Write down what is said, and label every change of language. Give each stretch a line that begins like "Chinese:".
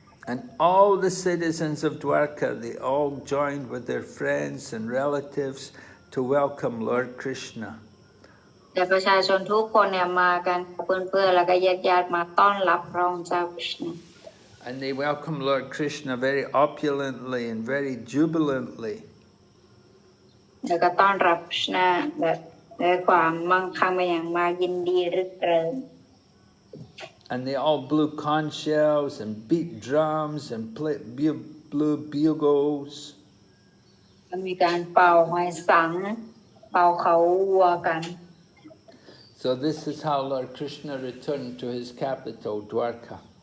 English: And all the citizens of Dwarka, they all joined with their friends and relatives to welcome Lord Krishna.
Thai: แต่ประชาชนทุกคนเนี่ยมากันเพื่อนๆแล้วก็ญาติๆมาต้อนรับพระองค์เจ้าคริชนา
English: And they welcomed Lord Krishna very opulently and very jubilantly.
Thai: แล้วก็ต้อนรับคริชนาแบบด้วยความมั่งคั่งเป็นอย่างมากยินดีรึกเริง
English: And they all blew conch shells and beat drums and blew bugles.
Thai: ก็มีการเป่าหอยสังเป่าเขาวัวกัน
English: So this is how Lord Krishna returned to his capital, Dwarka.